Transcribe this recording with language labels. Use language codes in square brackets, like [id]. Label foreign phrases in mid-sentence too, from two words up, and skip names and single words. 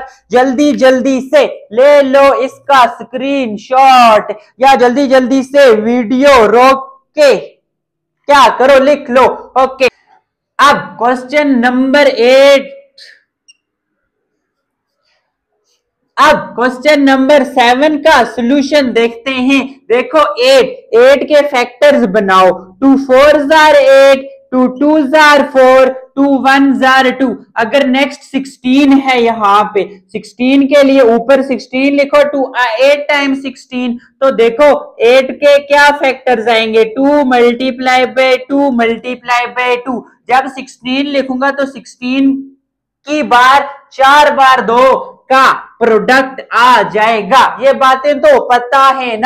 [hi] जल्दी से ले लो इसका स्क्रीनशॉट या जल्दी से वीडियो रोक के क्या करो, लिख लो। ओके, अब [en] question number 8, [hi] अब [en] question number 7 [hi] का सॉल्यूशन देखते हैं। देखो 8 के फैक्टर्स बनाओ, [en] 2 4s are 8, 2 2s are 4, 2 1s are 2। [hi] अगर नेक्स्ट 16 है यहाँ पे, 16 के लिए ऊपर 16 लिखो, 8 टाइम्स 16, तो देखो 8 के क्या फैक्टर्स आएंगे, 2 [en] multiply by 2 multiply by 2. [hi] जब 16 लिखूंगा तो 16 की बार 4 बार 2 का प्रोडक्ट आ जाएगा, ये बातें तो पता है ना।